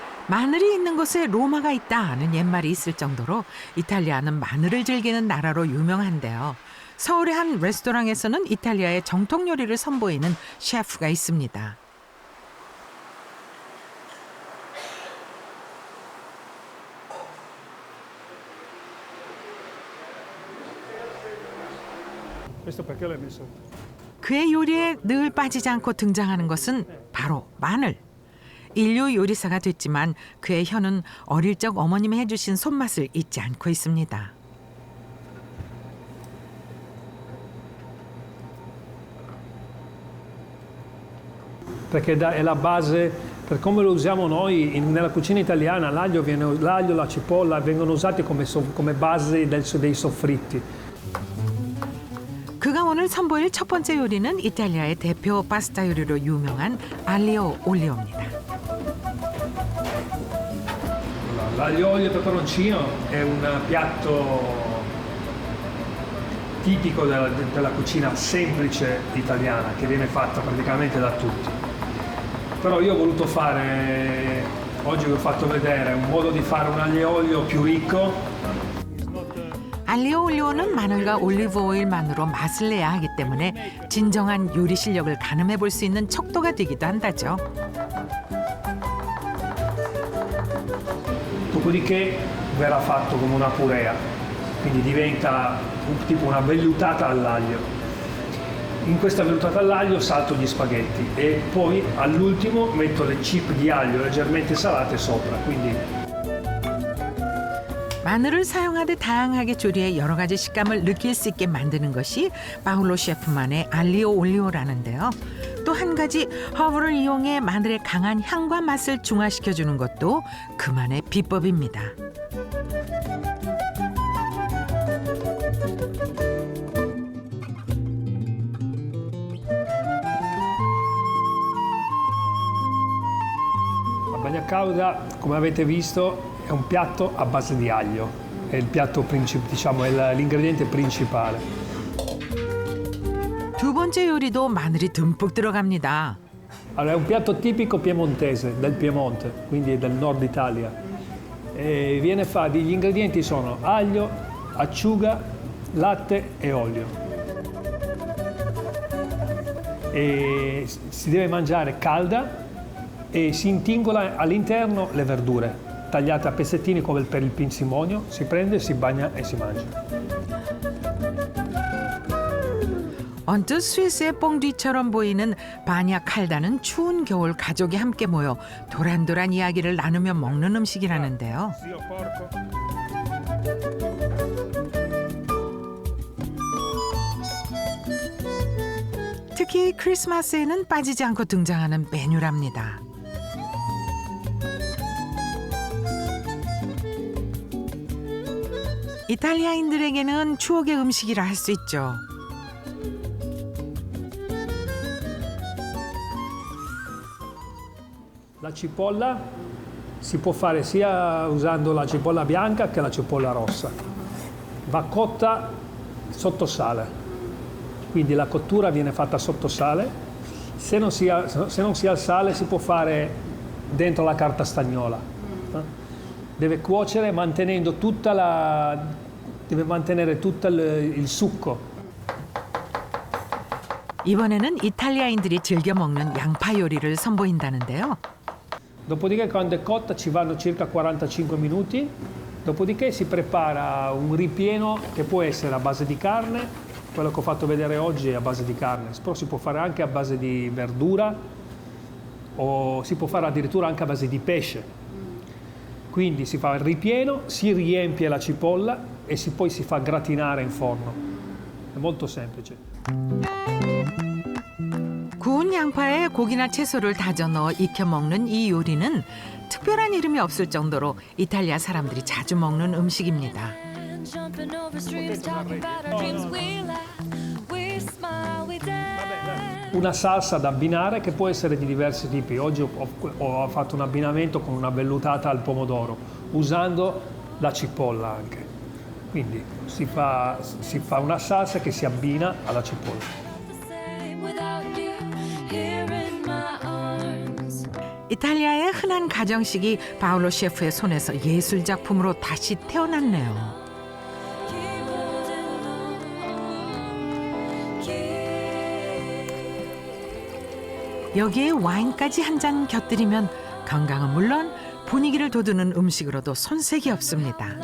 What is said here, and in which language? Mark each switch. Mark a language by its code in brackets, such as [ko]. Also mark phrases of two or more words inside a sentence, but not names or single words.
[ko] 마늘이 있는 곳에 로마가 있다는 옛말이 있을 정도로 이탈리아는 마늘을 즐기는 나라로 유명한데요. 서울의 한 레스토랑에서는 이탈리아의 정통 요리를 선보이는 셰프가 있습니다. [it] Questo perché l'hai messo? [ko] 그의 요리에 늘 빠지지 않고 등장하는 것은 바로 마늘. 인류 요리사가 됐지만 그의 혀는 어릴 적 어머님이 해주신 손맛을 잊지 않고 있습니다. [it] Perché è la base, per come lo usiamo noi nella cucina italiana, l'aglio, la cipolla vengono usati come base dei soffritti. [ko] 그가 오늘 선보일 첫 번째 요리는 이탈리아의 대표 파스타 요리로 유명한 알리오 올리오입니다. [it] L'aglio, olio e peperoncino è un piatto tipico della cucina semplice italiana che viene fatta praticamente da tutti. Però io ho voluto fare, oggi vi ho fatto vedere un modo di fare un aglio e olio più ricco. [ko] 알리오 올리오는 마늘과 올리브 오일만으로 맛을 내야 하기 때문에 진정한 요리 실력을 가늠해 볼 수 있는 척도가 되기도 한다죠. [it] Dopodiché verrà fatto come una purea, quindi diventa tipo una vellutata all'aglio. In questa vellutata all'aglio salto gli spaghetti e poi all'ultimo metto le chip di aglio leggermente salate sopra. quindi [ko] 마늘을 사용하듯 다양하게 조리해 여러 가지 식감을 느낄 수 있게 만드는 것이 파울로 셰프만의 알리오 올리오라는데요. 또 한 가지 허브를 이용해 마늘의 강한 향과 맛을 중화시켜주는 것도 그만의 비법입니다. [it] La bagna cauda, come avete visto, è un piatto a base di aglio, è il piatto diciamo, è l'ingrediente principale. [ko] 두 번째 요리도 마늘이 듬뿍 들어갑니다. [it] Allora, è un piatto tipico piemontese, del Piemonte, quindi del nord Italia. E gli ingredienti sono aglio, acciuga, latte e olio. E si deve mangiare calda e si intingola all'interno le verdure. Tagliate a pezzettini come per il pinzimonio, si prende, si bagna e si mangia. [ko] 언뜻 스위스의 뽕뒤처럼 보이는 바냐 칼다는 추운 겨울 가족이 함께 모여 도란도란 이야기를 나누며 먹는 음식이라는데요. 특히 크리스마스에는 빠지지 않고 등장하는 메뉴랍니다. 이탈리아인들에게는 추억의 음식이라 할 수 있죠. [it] La cipolla si può fare sia usando la cipolla bianca che la cipolla rossa. Va cotta sotto sale, quindi la cottura viene fatta sotto sale. Se non si ha il sale si può fare dentro la carta stagnola. Deve cuocere mantenendo deve mantenere tutto il succo. [ko] 이번에는 이탈리아인들이 즐겨 먹는 양파 요리를 선보인다는데요. [it] Dopodiché quando è cotta ci vanno circa 45 minuti, dopodiché si prepara un ripieno che può essere a base di carne, quello che ho fatto vedere oggi è a base di carne, però si può fare anche a base di verdura o si può fare addirittura anche a base di pesce. Quindi si fa il ripieno, si riempie la cipolla e poi si fa gratinare in forno. È molto semplice. [ko] 구운 양파에 고기나 채소를 다져 넣어 익혀 먹는 이 요리는 특별한 이름이 없을 정도로 이탈리아 사람들이 자주 먹는 음식입니다. [it] Una salsa da abbinare che può essere di diversi tipi. Oggi ho fatto un abbinamento con una vellutata al pomodoro, usando la cipolla anche. Quindi si fa una salsa che si abbina alla cipolla. [ko] 이탈리아의 흔한 가정식이 파울로 셰프의 손에서 예술 작품으로 다시 태어났네요. 여기에 와인까지 한 잔 곁들이면 건강은 물론 분위기를 돋우는 음식으로도 손색이 없습니다.